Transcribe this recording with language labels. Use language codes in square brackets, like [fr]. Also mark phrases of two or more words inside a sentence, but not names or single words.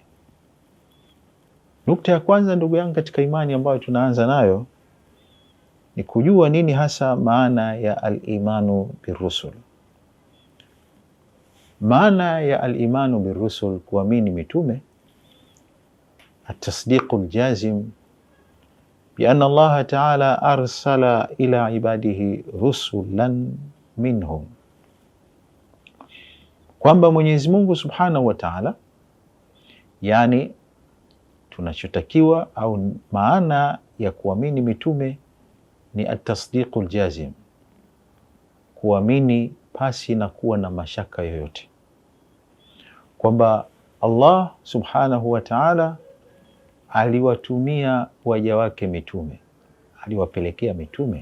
[sw] Nukta ya kwanza ndugu yangu katika imani ambayo tunaanza nayo ni kujua nini hasa maana ya [ar] الإيمان بالرسل. [sw] Maana ya [ar] الإيمان بالرسل, [sw] kuamini mitume, [ar] التصديق الجازم بأن الله تعالى أرسل إلى عباده رسلا منهم, [sw] kwamba Mwenyezi Mungu [ar] سبحانه وتعالى, [sw] yani tunachotakiwa au maana ya kuamini mitume ni [ar] التصديق الجازم, [sw] kuamini pasi na kuwa na mashaka yoyote, kwamba Allah [ar] سبحانه وتعالى [sw] aliwatumia waja wake mitume, aliwapelekea mitume.